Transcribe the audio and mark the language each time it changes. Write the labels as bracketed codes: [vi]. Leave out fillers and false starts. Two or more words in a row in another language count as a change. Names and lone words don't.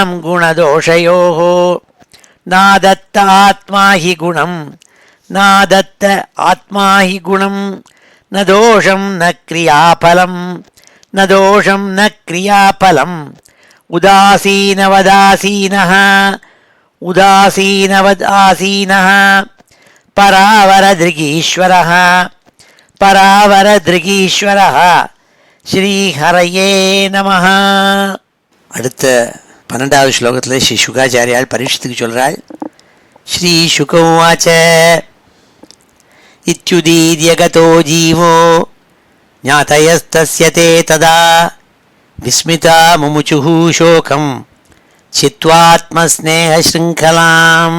[sa] गुणदोषयोः नादत्त आत्मा हि गुणं नादत्त आत्मा हि गुणं न दोषं न क्रियाफलं न दोषं न क्रियाफलम् उदासीनवदासीनः उदासीनवदासीनः परावरदृगीश्वरः परावरदृगीश्वरः श्रीहरये नमः. [ta] அடுத்த 12வது ஸ்லோகத்தில் ஸ்ரீ சுகாச்சாரியால் பரீட்சித்துக்கு சொல்கிறாள். [sa] श्री शुकवाच इत्युदीर्यगतो जीवो ज्ञातयस्तस्य ते तदा विस्मिता मुमुचुः शोकं छित्त्वात्मस्नेहशृङ्खलाम्.